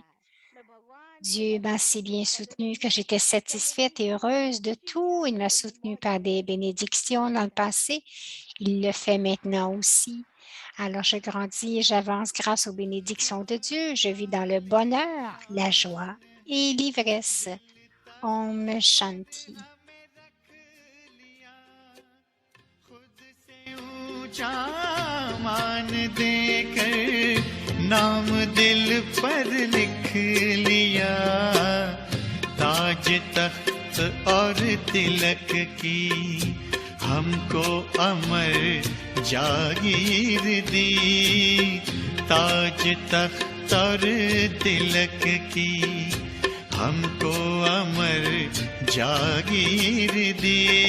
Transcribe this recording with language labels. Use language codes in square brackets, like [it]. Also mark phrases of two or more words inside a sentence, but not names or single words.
[fr] Dieu m'a si bien soutenue que j'étais satisfaite et heureuse de tout. Il m'a soutenue par des bénédictions dans le passé. Il le fait maintenant aussi. Alors je grandis et j'avance grâce aux bénédictions de Dieu. Je vis dans le bonheur, la joie et l'ivresse. [sa] ओम् शान्ति. [hi] ऊंचा मान देकर नाम दिल पर लिख लिया ताज तख्त और तिलक की हमको अमर जागीर दी ताज तख्त और तिलक की हमको अमर जागीर दी